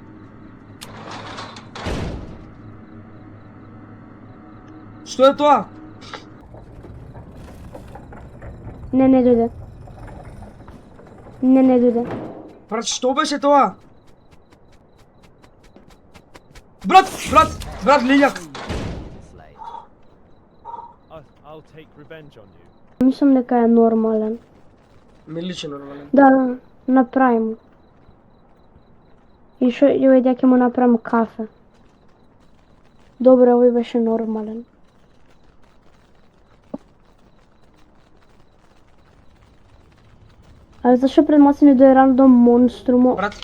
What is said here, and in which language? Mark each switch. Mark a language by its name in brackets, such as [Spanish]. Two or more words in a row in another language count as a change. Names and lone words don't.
[Macedonian] Што е тоа? Не дојде. Не дојде. Брат, што беше тоа? Брат, лиљак! [English] Slay. I'll take revenge on you. [Macedonian] Мислам дека е нормален. Ми личи нормален. Да, направи му. И овој дека му направам кафе. Добре, овој беше нормален. А зашо пред маси не дојде рандом монструмо?